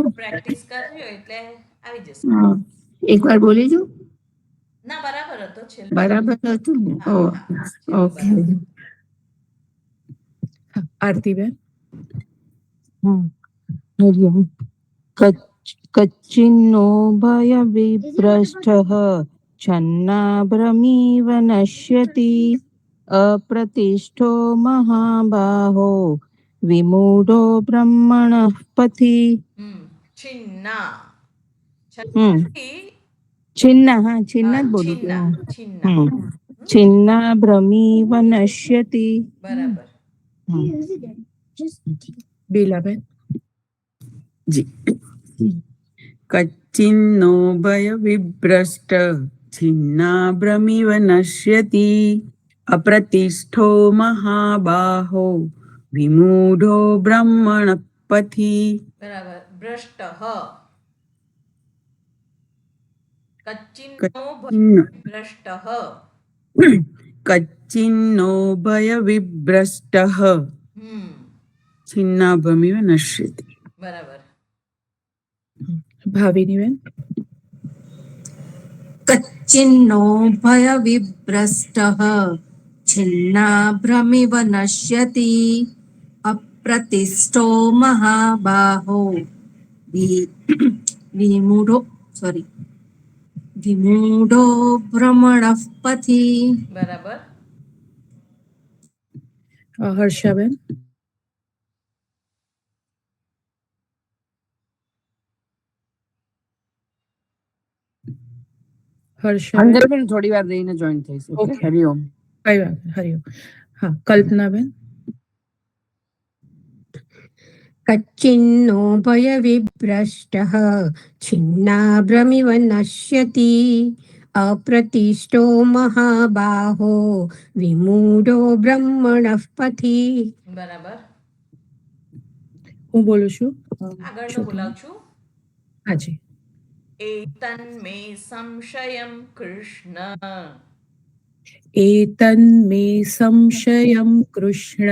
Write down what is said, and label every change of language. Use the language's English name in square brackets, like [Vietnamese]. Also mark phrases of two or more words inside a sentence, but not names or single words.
[Gujarati] પ્રેક્ટિસ કરજો એટલે આવી જશે. એકવાર બોલીશું. ના, બરાબર હતો. બરાબર હતું ને? ઓકે. આરતીબેન. [Sanskrit] कच्चिन्नो भयविभ्रष्टः छन्नाभ्रमिव नश्यति अप्रतिष्ठो महाबाहो विमूढो ब्रह्मणः पथि છિન્ના [Gujarati] छिन्न हाँ छिन्न જ બોલું [Sanskrit] છિન્ના [Gujarati] છું. [Sanskrit] છિન્ના छिन्नाभ्रमिव नश्यति. [Gujarati] બરાબર. બીલાબેન. [Sanskrit] જી કચ્ચિન્નો ભય વિભ્રષ્ટ છિન્નાભ્રમિવ નશ્યતિ અપ્રતિષ્ઠો મહાબાહો વિમૂઢો બ્રહ્મણ પથિ. બરાબર. ભ્રષ્ટ કચ્ચિન્નો ભ્રષ્ટ કચ્ચિન્નો ભય વિભ્રષ્ટ છિન્નાભ્રમિવ નશ્યતિ. [Gujarati] બરાબર. ભાવિનીબેન. [Sanskrit] कच्चिन्नो भयविभ्रष्टः छिन्नाभ्रमिव नश्यति अप्रतिष्ठो महाबाहो विमूढो भ्रमणः पथि. [Gujarati] બરાબર. હર્ષાબેન. હર્ષાબેન. અંજલિબેન થોડી વાર રહીને જોઈન થઈશ. ઓકે Okay. હરિઓમ. કઈ વાત નહીં, હરિઓમ. હા, કલ્પનાબેન. [Sanskrit] कच्चिन्नो भयविभ्रष्टः छिन्नाभ्रमिव नश्यति अप्रतिष्ठो महाबाहो विमूढो ब्रह्मणः पथि. [Gujarati] બરાબર. હું બોલું છું. આગળનું બોલાવું છું. હાજી. [Sanskrit] એતન્મે સંશયમ કૃષ્ણ એતન્મે સંશયમ કૃષ્ણ